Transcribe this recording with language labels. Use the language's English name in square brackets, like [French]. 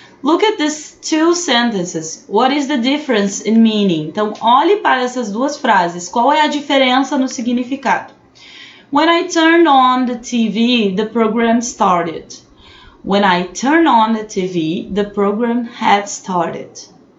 [English] Look at these 2 sentences. What is the difference in meaning? [Portuguese] Então, olhe para essas 2 frases. Qual é a diferença no significado? [English] When I turned on the TV, the program started. When I turned on the TV, the program had started.